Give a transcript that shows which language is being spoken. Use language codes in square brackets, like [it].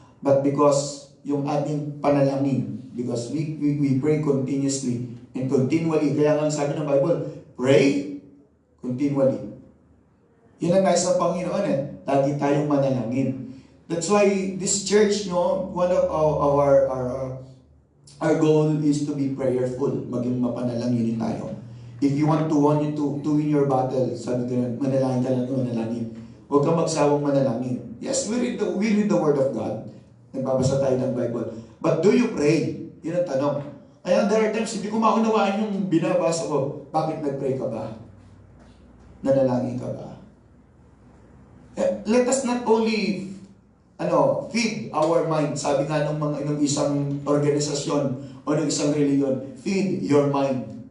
[en] But because [tl] yung ating panalangin, [en] because we pray continuously and continually. [tl] Kaya nga sabi ng Bible, [en] pray continually. [tl] Yun ang nais ng Panginoon lagi tayong manalangin. [en] That's why this church, one of our goal is to be prayerful, [tl] maging mapanalangin tayo. [en] If you want to win your battle, [tl] sabi ko, manalangin ka lang, manalangin. Huwag kang magsawang manalangin. [en] Yes, we read the Word of God. [tl] Nagbabasa tayo ng Bible. [en] But do you pray? [tl] Yun ang tanong. Kaya [en] there are times, [tl] hindi ko maunawaan yung binabasa ko. Bakit nag-pray ka ba? Nanalangin ka ba? [en] Let us not only feed our mind. [tl] Sabi nga ng isang organisasyon o ng isang reliyon, [en] feed your mind.